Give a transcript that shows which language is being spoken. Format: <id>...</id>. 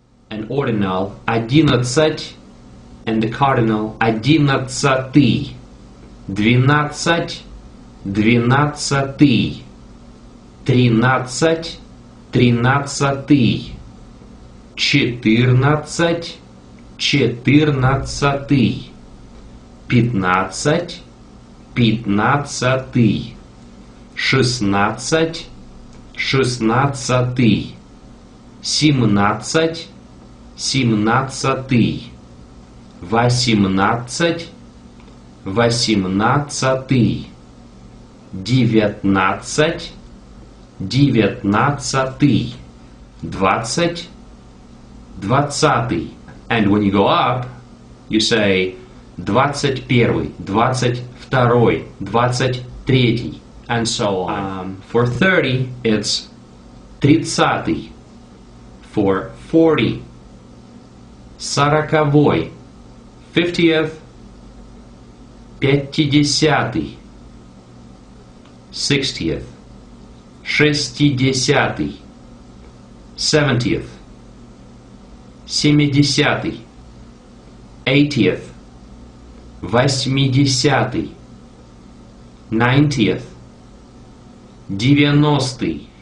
<en>an ordinal</en> <ru>одиннадцать</ru> <en>and the cardinal</en> <ru>одиннадцатый. Двенадцать, двенадцатый. Тринадцать, тринадцатый. Четырнадцать, четырнадцатый. Пятнадцать, пятнадцатый. Шестнадцать, шестнадцатый. Семнадцать, семнадцатый. Восемнадцать, восемнадцатый. Девятнадцать, девятнадцатый. Двадцать, двадцатый.</ru> <en>And when you go up, you say</en> <ru>двадцать первый, двадцать второй, двадцать третий,</ru> <en>and so on. For 30, it's</en> <ru>тридцатый.</ru> <en>For 40,</en> <ru>сороковой,</ru> <en>50th,</en> <ru>пятидесятый,</ru> <en>60th,</en> <ru>шестидесятый,</ru> <en>70th,</en> <ru>семидесятый,</ru> <en>80th,</en> <ru>восьмидесятый,</ru> <en>90th,</en> <ru>девяностый.</ru>